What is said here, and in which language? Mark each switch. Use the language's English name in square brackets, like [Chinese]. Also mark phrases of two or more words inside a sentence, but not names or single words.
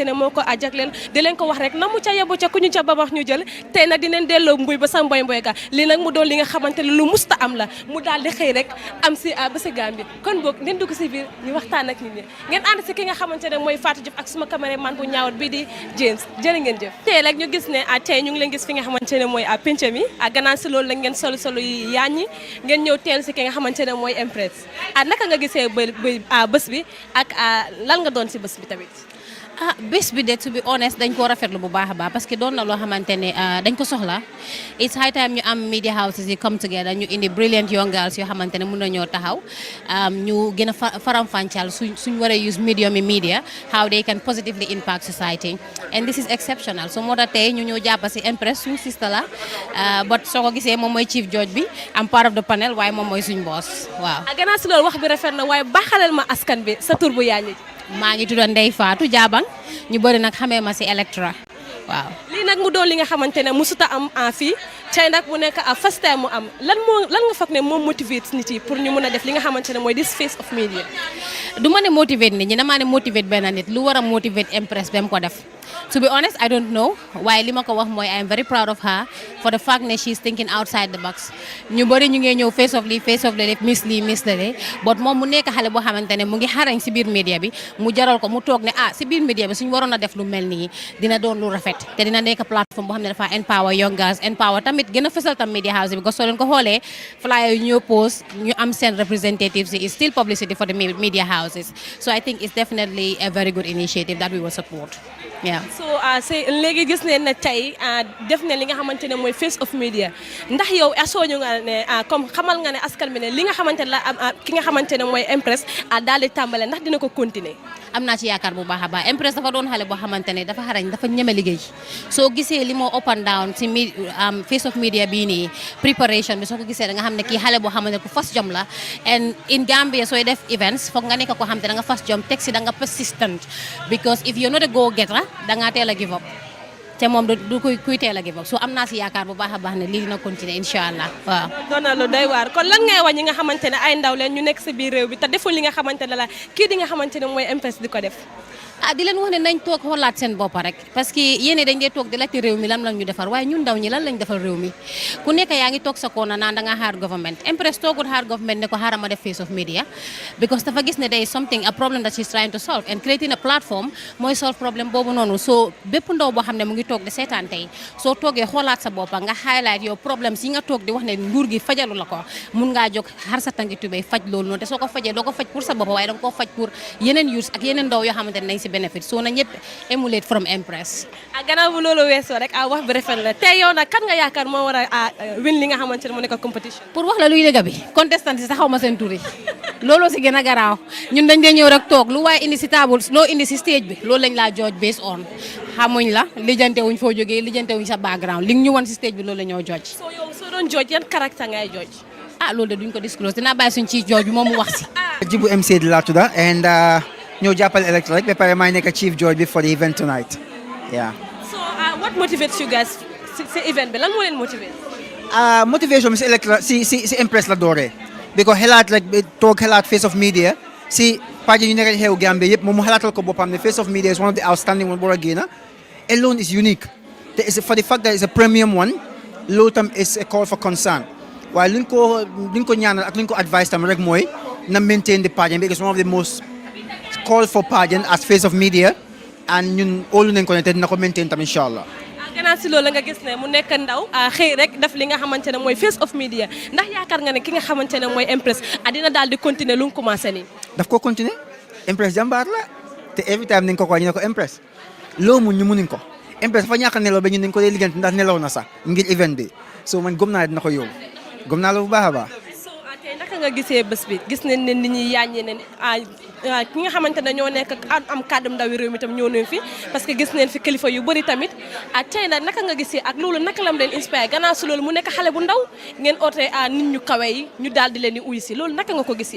[Wolof] ne moo ko jagleel di leen ko wax rek na mu ca yebu ca ku ñu ca babax ñu jël tey nag dineen delloo mbuy ba sa mboy ga lii nag mu doon li nga xamante ne lu musta am la mu daal di xëy rek am si ba si Gambie kon boog ngeen dugg si biir ñu waxtaan ak nit ñi ngeen ànd si ki nga xamante ne mooy Fatou Diouf ak suma caméraman bu ñaawat bi di James jërë ngeen jëf tey rek ñu gis ne tey ñu ngi leen gis fi nga xamante ne mooy Pencha mi gannaaw si loolu la ngeen solo yi yaaññi ngeen ñëw teel si ki nga xamante ne mooy Empress naka nga gisee bés bi ak lan nga doon si bés bi tamit bés bi de [English] to be honest [Wolof] dañ koo rafetlu bu baax a baax [French] parce que [Wolof] doon na loo xamante ne dañ ko soxla [English] it's high time [Wolof] ñu am [English] media houses [Wolof] yi [English] come together [Wolof] ñu indi [English] brilliant young girls [Wolof] yoo xamante ne mun nañoo taxaw ñu gën a faram-fàccal suñ war a [English] use medium [Wolof] yi [English] media how they can positively impact society and this is exceptional so [Wolof] moo tax tey ñu ñëw jàppa si Empress suñ sister la but soo ko gisee moom mooy [English] chief judge [Wolof] bi am [English] part of the panel [Wolof] waaye moom mooy suñ boss waaw gannaaw si loolu wax bi rafet na waaye baaxalal ma askan bi sa tur bu yaaññi maa ngi tudd Ndeye Fatou Jabang ñu bëri nag xamee ma si Electra waaw. lii nag mu doon li nga xamante ne musuta am fii tey nag mu nekk [English] first time [Wolof] mu am lan nga foog ne moom motivate nit yi pour ñu mun a def li nga xamante ne mooy [English] this face of media. [Wolof] du ma ne motivate nit ñi damaa ne motivate benn nit lu war a motivate Empress ba mu ko def. [English] To be honest, I don't know [Wolof] waaye li ma ko wax mooy [English] I am very proud of her for the fact that she's thinking outside the box [Wolof] ñu bëri ñu ngi ñëw [English] face of [Wolof] lii miss la de but moom mu nekk xale boo xamante ne mu ngi xarañ si biir média bi mu jaral ko mu toog ne si biir média bi suñu waroon a def lu mel nii dina doon lu rafet te dina nekk plateforme boo xam ne dafa [English] empower young girls empower [Wolof] tamit gën a fësal tam [English] media house [Wolof] bi [French] parce que [Wolof] soo leen ko xoolee flyer yu ñëw post ñu am seen [English] representatives is still publicity for the media houses so I think it's definitely a very good initiative that we will support. Yeah. [Wolof] So léegi gis ne ne tey def ne li nga xamante ne mooy [English] face of media [Wolof] ndax yow asooñu nga ne comme xamal nga ne askan bi ne li nga xamante ne la ki nga xamante ne mooy Empress daal di tàmbale ndax dina ko continuer. am naa ci yaakaar bu baax a baax Empress dafa doon xale boo xamante ne dafa xarañ dafa ñeme liggéey soo gisee li moo [English] up and down [Wolof] ci [English] face of media [Wolof] bii nii préparation bi soo ko gisee da nga xam ne kii xale boo xamante ne ku fas jom la [English] and in Gambia [Wolof] sooy def events foog nga nekk ko xam te da nga fas jom teg si da nga [English] persistent because if you're not a go getter [Wolof] da ngaa teel a [English] give up [Wolof] te moom du kuy teel a [English] give up [Wolof] so am naa si yaakaar bu baax a baax ne lii dina continuer [Arabic] إن شاء الله [Wolof] waaw. doon na lu doy waar kon lan ngay wax ñi nga xamante ne ay ndaw leen ñu nekk si biir réew bi te deful li nga xamante ne la kii di nga xamante ne mooy Empress di ko def. di leen wax ne nañ toog xoolaat seen bopp rek [French] parce que [Wolof] yéene dañ dee toog di laajte réew mi lan lañ ñu defar waaye ñun ndaw ñi lan lañ defal réew mi ku nekk yaa ngi toog sa koona naan da nga xaar government Empress toogul xaar government ne ko xaaral ma def face of media because dafa gis ne day [English] something a problem that she's trying to solve and creating a platform [Wolof] mooy solve problème boobu noonu so bépp ndaw boo xam ne mu ngi toog di seetaan tey soo toogee xoolaat sa bopp nga highlight yow problème si nga toog di wax ne nguur gi fajalu la ko mun ngaa jóg xar sa tànki tubéy faj loolu noonu te soo ko fajee doo ko faj pour sa bopp waaye danga ko faj pour yeneen youths ak yeneen ndaw yoo xamante ne nañ si benefit so na ñëpp [English] emulate from [Wolof] Empress. gannaaw bu loolu weesoo rek wax bi rafet la tey yow nag kan nga yaakaar moo war a win li nga xamante ne mu nekk competition. pour wax la luy dëgg bi contestant si sax xaw ma seen tur yi looloo si gën a garaaw ñun dañ dee ñëw rek toog lu waaye indi si table loo indi si stage bi loolu lañ laa judge [English] based on [Wolof] xamuñ la lijjante wuñ foo jógee lijjante wuñ sa background li ñu won si stage bi loolu la ñoo judge. so yow soo doon judge yan caractère ngay judge. loolu de duñ ko disclose dinaa bàyyi suñ ci judge bi moom mu wax si. Jibu MC de la tudda and ñoo jàppale Electra rek ba pare maa nekk chief judge bi [English] for the event tonight yeah. So what motivates you guys [Wolof] si event bi lan moo leen motivate. Motivation bi si Electra si Empress la dooree because xalaat rek toog xalaat [English] face of media [Wolof] si page yu nekk xew Gambia yëpp moom mu xalaatal ko boppam ne [English] face of media is one of the outstanding one [Wolof] war a génn [English] alone is unique [Wolof] te [English] for the fact that it's a premium one [Wolof] loolu tam [English] is a call for concern [Wolof] waaye luñ ko ñaanal ak luñ ko advice tam rek mooy na [English] maintain the pageant because one of the most call for pageant as face of media [Wolof] and ñun óolu nañ ko ne te dina ko maintain tam [Arabic] إن شاء الله. [Wolof] gannaaw si loolu nga gis ne mu nekk ndaw xëy rek def li nga xamante ne mooy [English] face of media [Wolof] ndax yaakaar nga ne ki nga xamante ne mooy Empress dina daal di continuer lu mu commencé nii. daf ko continuer Empress jàmbaar la te [English] every time [Wolof] nañ ko ñu ne ko Empress loo mun ñu munuñ ko Empress dafa ñàkk a nelaw ba ñun nañ ko dee liggéeyante ndax nelaw na sax ngir event bi so man gëm naa dina ko yóbbu gëm naa la bu baax a baax. so tey naka nga gisee bés bi gis nañ ne nit ñi yàññee ne ki nga xamante ne ñoo nekk am kàddum ndawi réew mi tam ñoo nañ fi parce que gis nañ fi kilifa yu bëri tamit tey nag naka nga gisee ak loolu naka lam leen inspiré gannaaw si loolu mu nekk xale bu ndaw ngeen oote nit ñu kawe yi ñu daal di leen di uy si loolu naka nga ko gisee.